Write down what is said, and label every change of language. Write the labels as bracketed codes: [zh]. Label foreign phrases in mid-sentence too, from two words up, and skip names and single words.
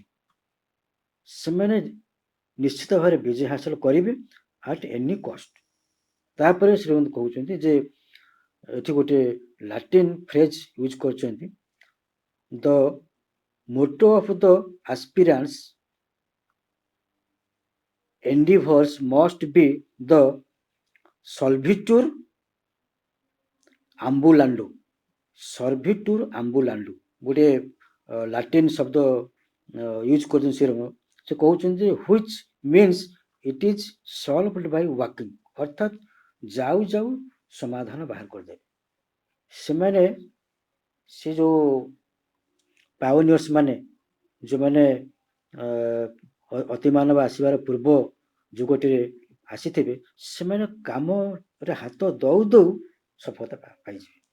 [or] ସେମାନେ ନିଶ୍ଚିତ ଭାବରେ ବିଜୟ ହାସଲ କରିବେ [en] at any cost. [or] ତାପରେ ଶ୍ରୀମନ୍ତ କହୁଛନ୍ତି ଯେ ଏଠି ଗୋଟେ [en] Latin phrase use କରିଛନ୍ତି, the motto of the aspirants endeavors must be the [la] solvitur ambulando। solvitur ambulando [or] ଗୋଟେ ଲାଟିନ ଶବ୍ଦ ୟୁଜ କରୁଛନ୍ତି ସେ କହୁଛନ୍ତି ଯେ [en] which means it is solved by walking, [or] ଅର୍ଥାତ୍ ଯାଉ ଯାଉ ସମାଧାନ ବାହାର କରିଦେବେ। ସେମାନେ ସେ ଯୋଉ ପାଓନିୟର୍ସ ମାନେ ଯୋଉମାନେ ଅତିମାନବ ଆସିବାର ପୂର୍ବ ଯୁଗଟିରେ ଆସିଥିବେ, ସେମାନେ କାମରେ ହାତ ଦଉ ଦଉ ସଫଳତା ପାଇଯିବେ।